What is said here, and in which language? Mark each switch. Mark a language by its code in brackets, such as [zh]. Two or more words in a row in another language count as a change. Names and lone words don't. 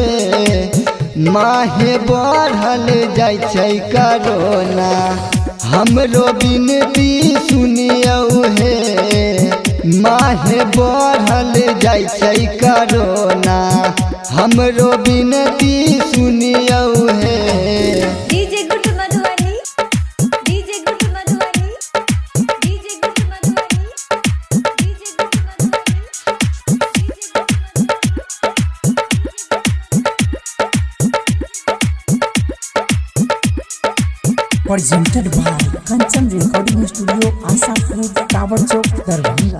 [mai] माहे बढ़ल जाय छै कोरोना, हमरो बिनती सुनियो है। माहे बढ़ल जाय छै कोरोना, हमरो बिनती सुनियो है। [en] DJ Guddu Madhwani, DJ Guddu Madhwani, DJ Guddu Madhwani, DJ Guddu Presented by Kanchan Recording Studio, Asapur, Tower Chowk, Darbhanga.